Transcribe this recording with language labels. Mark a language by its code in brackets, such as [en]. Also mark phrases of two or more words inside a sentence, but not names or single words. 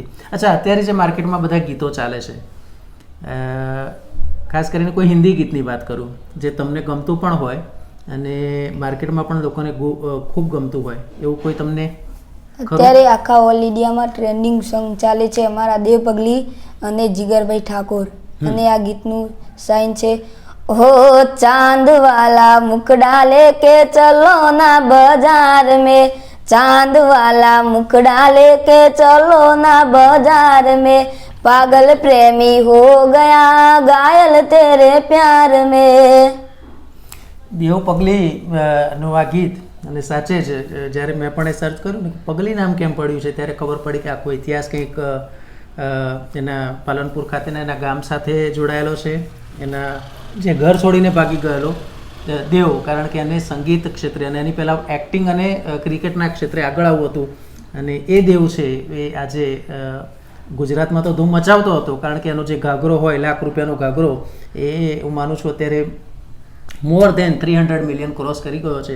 [gu] અચ્છા, અત્યારે જે માર્કેટમાં બધા ગીતો ચાલે છે, ખાસ કરીને કોઈ હિન્દી ગીતની વાત કરું જે તમને ગમતું પણ હોય અને માર્કેટમાં પણ લોકોને ખૂબ ગમતું હોય, એવું કોઈ તમને? અત્યારે આખા [en] all Indiaમાં trending song [gu] ચાલે છે અમારા દેવ પગલી અને જીગરભાઈ ઠાકોર, અને આ ગીતનું સાઇન છે, [hi] हो चांद वाला मुखड़ा लेके चलो ना बाजार में, चांद वाला मुखड़ा लेके चलो ना बाजार में, पागल प्रेमी हो गया घायल तेरे प्यार में. [gu] દેવ પગલી નું આ ગીત, અને સાચે જ જ્યારે મેં પણ એ સર્ચ કર્યું ને પગલી નામ કેમ પડ્યું છે ત્યારે ખબર પડી કે આખો ઇતિહાસ કંઈક એના પાલનપુર ખાતેના એના ગામ સાથે જોડાયેલો છે. એના જે ઘર છોડીને ભાગી ગયેલો દેવ, કારણ કે એને સંગીત ક્ષેત્રે અને એની પહેલાં એક્ટિંગ અને ક્રિકેટના ક્ષેત્રે આગળ આવવું હતું, અને એ દેવ છે એ આજે ગુજરાતમાં તો ધૂમ મચાવતો હતો, કારણ કે એનો જે ઘાઘરો હોય, લાખ રૂપિયાનો ઘાઘરો, એ હું માનું છું અત્યારે [en] more than 300 million [gu] ક્રોસ કરી ગયો છે.